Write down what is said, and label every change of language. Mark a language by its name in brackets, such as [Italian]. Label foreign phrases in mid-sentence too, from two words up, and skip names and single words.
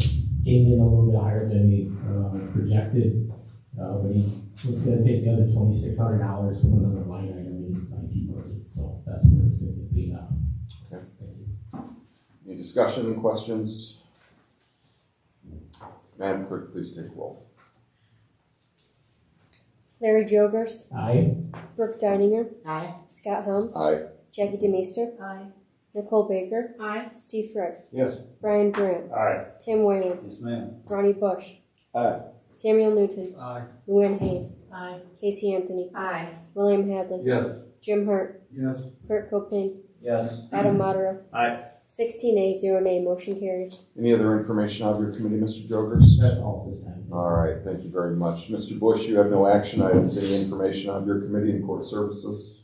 [English] Came in a little bit higher than we projected, but he was going to take the other $2,600 from another line item in his IT budget, so that's where it's going to get paid out. Okay. Thank you. Any discussion and questions? Madam Clerk, please take roll. Larry Jogers. Aye. Brooke Deininger. Aye. Scott Helms. Aye. Jackie DeMeester. Aye. Nicole Baker. Aye. Steve Frick. Yes. Brian Brandt. Aye. Tim Whalen. Yes, ma'am. Ronnie Bush. Aye. Samuel Newton. Aye. Luann Hayes. Aye. Casey Anthony. Aye. William Hadley. Yes. Jim Hart. Yes. Kurt Copeland. Yes. Adam Modero. Aye. 16 A, 0 nay, motion carries. Any other information out of your committee, Mr. Jogers? That's all this time. All right, thank you very much. Mr. Bush, you have no action items. Any information out of your committee and court services?